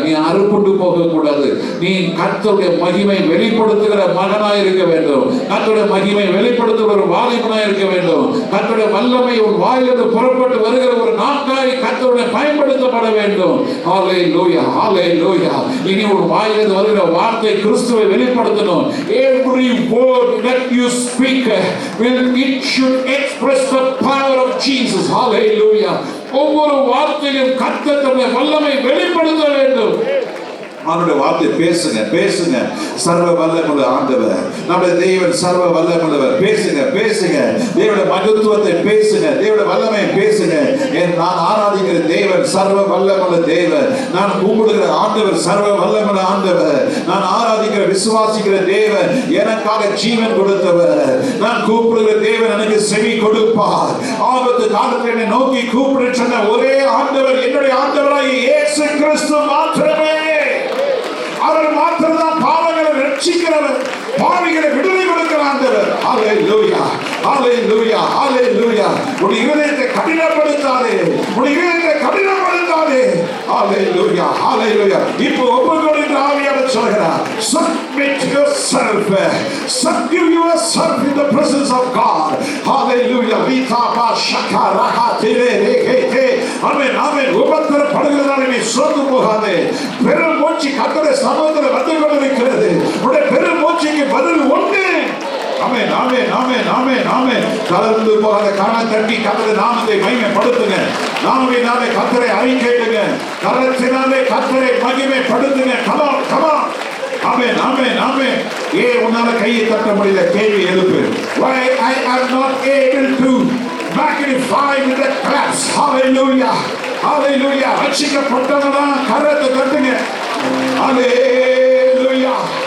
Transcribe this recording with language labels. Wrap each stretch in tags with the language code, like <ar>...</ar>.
<ta>நீ அறுப்புண்டு போக கூடாது. நீ கர்த்தருடைய மகிமை வெளிப்படுத்துகிற மகனாய் இருக்க வேண்டும். கர்த்தருடைய மகிமை வெளிப்படுத்துகிற ஒரு வாலிபனாய் இருக்க வேண்டும். கர்த்தருடைய வல்லமை உன் வாயிலிருந்து புறப்பட்டு வருகிற ஒரு நாக்காய் கர்த்தருடைய பயன்படுத்தப்பட வேண்டும். ஹல்லேலூயா, ஹல்லேலூயா. இனி ஒரு வாயிலிருந்து வருகிற வார்த்தை கிறிஸ்துவை வெளிப்படுத்தணும்.</ta> <en>Every word that you speak it should express the power of Jesus. Hallelujah.</en> <ta>ஒவ்வொரு வார்த்தையும் கர்த்தர் தம்முடைய வல்லமை வெளிப்படுத்த வேண்டும். அவருடைய வார்த்தை பேசுங்க, பேசுங்க. சர்வ வல்லமுள்ள ஆண்டவர் நம்முடைய தேவன், சர்வ வல்லமுள்ளவர். பேசுங்க, பேசுங்க. தேவனுடைய மகத்துவத்தை பேசுங்க, தேவனுடைய வல்லமை பேசுங்க. நான் ஆராதிக்கிற தேவன் சர்வ வல்லமுள்ள தேவன். நான் கும்பிடுகிற ஆண்டவர் சர்வ வல்லமுள்ள ஆண்டவர். நான் ஆராதிக்கிற விசுவாசிக்கிற தேவன் எனக்காக ஜீவன் கொடுத்தவர். நான் கூப்பிடுகிற தேவன் எனக்கு செவி கொடுப்பார். ஆபத்து காலத்தில் என்னை நோக்கி கூப்பிடு சொன்ன ஒரே ஆண்டவர் என்னுடைய ஆண்டவராகிய இயேசு கிறிஸ்து மாத்திரமே. அவர் மாத்திரம்தான் பாவங்களை ரட்சிக்கிறவர், பாவிகளை விடுதலை கொடுக்கிற ஆண்டவர். ஹல்லேலூயா, ஹல்லேலூயா, ஹல்லேலூயா. உன் இதயத்தை கடினப்படுத்தாதே, உன் இதயத்தை கடினப்படுத்தாதே. ஹல்லேலூயா, ஹல்லேலூயா. இப்போ ஒப்புக்கொடுத்து ஆவியானவர் சொல்கிறார்,</ta> <en>submit yourself, subdue yourself in the presence of God. Hallelujah. vitaba shakaraha tirekete. ஆமென், ஆமென்.</en> <ta>உபத்திரப்படுகிறதால் நீ சோர்ந்து போகாதே. பெரும் மூச்சு கர்த்தருடைய சமூகத்தில் வந்து கொண்டிருக்கிறது. உன்னுடைய பெரும் மூச்சுக்கு பதில் உண்டு. ஆமென், ஆமென், ஆமென், ஆமென், ஆமென். கலந்து போகாத கரண தட்டி கர்த்தருடைய நாமத்தை மகிமைப்படுத்துங்க. நாமத்தினாலே கர்த்தரை அறிக்கையிடுங்க. கரத்தினாலே கர்த்தரை மகிமைப்படுத்துங்க.</ta> <en>come on, come on.</en> <ta>ஆமென், ஆமென், ஆமென். ஏன் உன்னால கையை தட்ட முடியல? கேள்வி எழுப்பு.</ta> <en>Why I am not able to magnify with the claps.</en> <ta>Hallelujah, hallelujah. ரட்சிக்கப்பட்டவனா கரத்தை தட்டுங்க. Hallelujah,</ta>